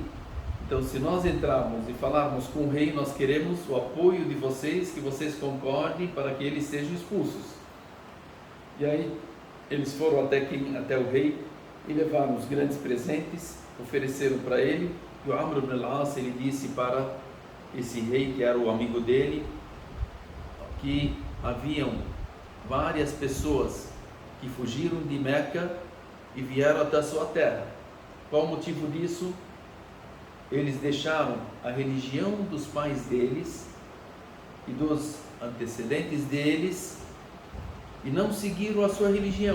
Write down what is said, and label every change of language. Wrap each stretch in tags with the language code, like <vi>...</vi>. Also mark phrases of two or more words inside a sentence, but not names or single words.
<pt>Então, se nós entrarmos e falarmos com o rei, nós queremos o apoio de vocês, que vocês concordem para que eles sejam expulsos. E aí eles foram até o rei e levaram os grandes presentes, ofereceram para ele. E o Amr ibn al-As, ele disse para esse rei, que era o amigo dele, que haviam várias pessoas que fugiram de Meca e vieram até a sua terra. Qual o motivo disso? Eles deixaram a religião dos pais deles e dos antecedentes deles e não seguiram a sua religião.</pt>